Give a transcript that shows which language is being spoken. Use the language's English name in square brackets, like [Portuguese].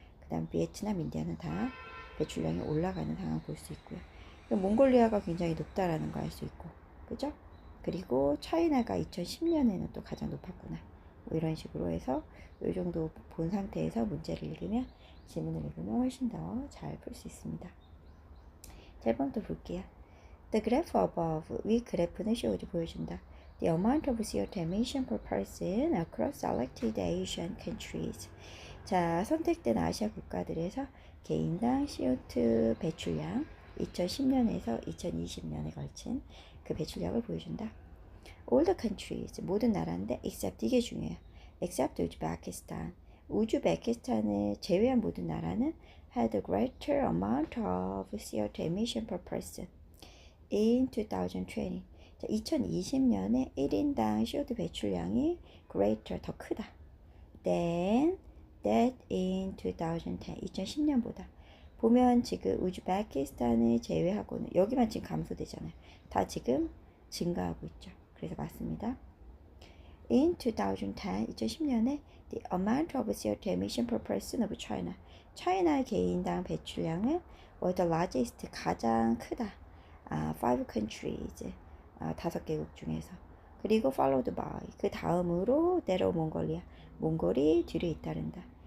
[Korean] 그 다음 베트남, 인디아는 다 배출량이 올라가는 상황 볼 수 있고요. 몽골리아가 굉장히 높다라는 거 알 수 있고, 그죠? 그리고 차이나가 2010년에는 또 가장 높았구나. 뭐 이런 식으로 해서 이 정도 본 상태에서 문제를 읽으면, 지문을 읽으면 훨씬 더 잘 풀 수 있습니다. 자, 1번부터 볼게요. [English] The graph above, [Korean] 위 그래프는 [English] shows, [Korean] 보여준다. [English] The amount of CO2 emission per person across selected Asian countries. [Korean] 자, 선택된 아시아 국가들에서 개인당 CO2 배출량 2010년에서 2020년에 걸친 그 배출량을 보여준다. [English] All the countries, [Korean] 모든 나라인데 [English] except, [Korean] 이게 중요해요. except 우즈베키스탄. 우즈베키스탄을 제외한 모든 나라는 [English] had a greater amount of CO2 emission per person in 2020. [Korean] 자, 2020년에 1인당 CO2 배출량이 greater, 더 크다. [English] than that in 2010. [Korean] 2010년보다. 보면 지금 우즈베키스탄을 제외하고는 여기만 지금 감소되잖아요. 다 지금 증가하고 있죠. 그래서 맞습니다. [English] In 2010, [Korean] 2010년에 [English] the amount of CO2 emission per person of China. [Korean] 차이나의 개인당 배출량은 [English] was the largest, [Korean] 가장 크다. [English] five countries, [Korean] 5개국 중에서. 그리고 [English] followed by, [Korean] 그 다음으로 내려 몽골리아, 몽골이 뒤를 잇따른다.